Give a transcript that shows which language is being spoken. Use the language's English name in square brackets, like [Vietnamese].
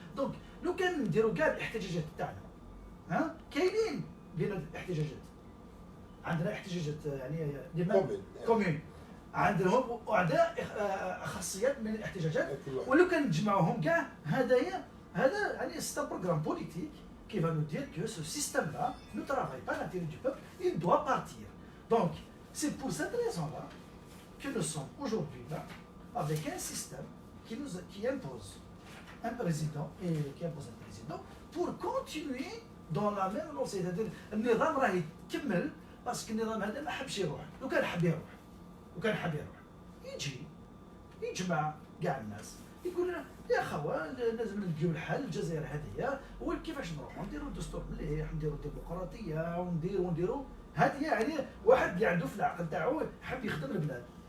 [Arabic] دونك لو كان نديروا كاع الاحتجاجات تاعنا كاينين لينا الاحتجاجات، عندنا احتجاجات يعني كومين عندهم وعندنا خاصيات من الاحتجاجات، ولو كان نجمعوهم كاع هذا يعني [French] سي ان بروغرام بوليتيك qui va nous dire que ce système-là ne travaille pas l'intérêt du peuple, il doit partir. Donc, c'est pour cette raison-là que nous sommes aujourd'hui là, avec un système qui impose un président et qui impose un président pour continuer dans la même lancée. [Arabic] C'est-à-dire, النظام راه يكمل باسكو النظام هذا ما حبش يروح. لو كان حب يروح يجي يجمع كاع الناس يقول لنا يا خوا لازم نلقيو الحل. الجزائر هذه وكيفاش نروحوا نديروا دستور مليح، نديروا ديمقراطيه ونديروا هذه يعني واحد اللي عنده في العقل تاعو حب يخدم البلاد.